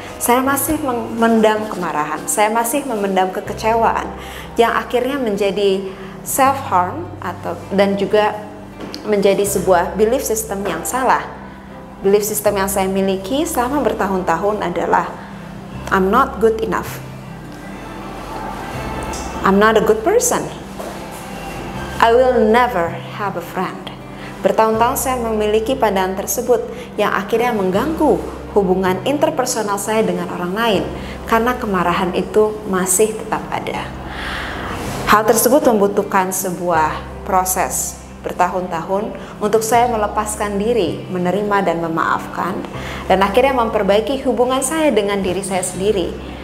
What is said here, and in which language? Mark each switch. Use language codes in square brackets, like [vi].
[id] Saya masih memendam kemarahan, saya masih memendam kekecewaan yang akhirnya menjadi self-harm dan juga menjadi sebuah belief system yang salah. Belief system yang saya miliki selama bertahun-tahun adalah [en] I'm not good enough. I'm not a good person. I will never have a friend. [id] Bertahun-tahun saya memiliki pandangan tersebut yang akhirnya mengganggu hubungan interpersonal saya dengan orang lain karena kemarahan itu masih tetap ada. Hal tersebut membutuhkan sebuah proses bertahun-tahun untuk saya melepaskan diri, menerima dan memaafkan, dan akhirnya memperbaiki hubungan saya dengan diri saya sendiri.